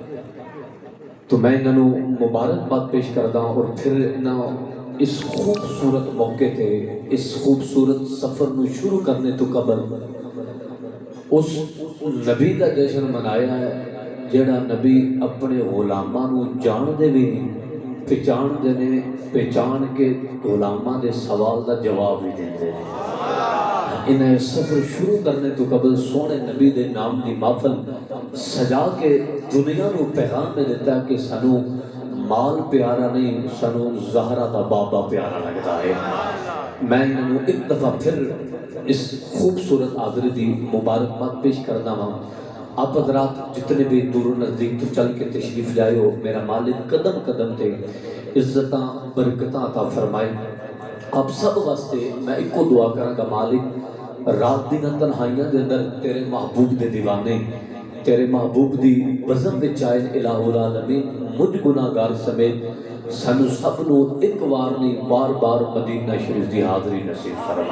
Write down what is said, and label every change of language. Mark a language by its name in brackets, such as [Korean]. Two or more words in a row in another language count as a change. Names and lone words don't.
[Punjabi] تو میں انہاں نو مبارکباد پیش کرتا ہوں اور پھر انہاں اس خوبصورت موقع تے اس خوبصورت سفر نو شروع کرنے تو قبل اس نبی کا جشن منایا ہے جیڑا نبی اپنے غلاماں نو جان دے بھی نہیں، پہچان دے نے پہچان کے غلاماں دے سوال دا جواب بھی دیندے نے۔ انہیں سفر شروع کرنے تو قبل سونے نبی دے نام دی محفل سجا کے دنیا نو پیغام میں دیتا ہے کہ سانو مال پیارا نہیں، سانو زہرا دا بابا پیارا لگتا ہے۔ میں انہوں ایک دفعہ پھر اس خوبصورت حاضری دی مبارکباد پیش کرنا ہوں۔ آپ حضرات جتنے بھی دور و نزدیک تو چل کے تشریف لائے ہو، میرا مالک قدم قدم تے عزتاں برکتاں عطا فرمائے۔ آپ سب واسطے میں ایک کو دعا کروں گا، مالک رات دن تنہائیاں دے اندر تیرے محبوب دے دیوانے تیرے محبوب دی بزم دے چائن الہ العالمین مجھ گناہگار سمیت سانو سب نو ایک وار نہیں بار بار مدینہ شریف دی حاضری نصیب فرما۔